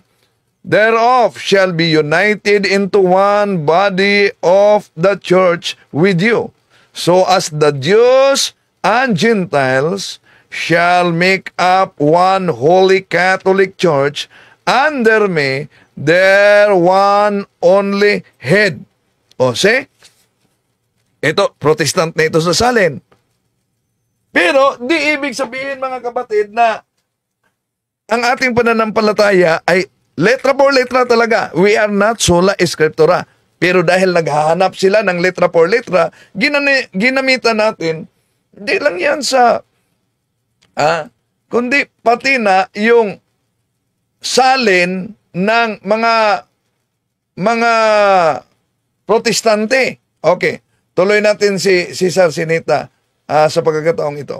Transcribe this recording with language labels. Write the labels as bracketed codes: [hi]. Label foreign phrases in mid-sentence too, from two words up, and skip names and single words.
[en] Thereof shall be united into one body of the church with you. So as the Jews and Gentiles shall make up one holy Catholic church under me, their one only head. O, see? [tl] Ito, Protestant na ito sa salin. Pero, di ibig sabihin, mga kapatid, na ang ating pananampalataya ay [es] letra por letra [tl] talaga. [en] We are not [la] sola scriptura. [tl] Pero dahil naghahanap sila ng [es] letra por letra, [tl] ginamitan natin, hindi lang yan sa, kundi pati na yung salin ng mga protestante. Okay, tuloy natin si Cesar Sinita sa pagkakataong ito.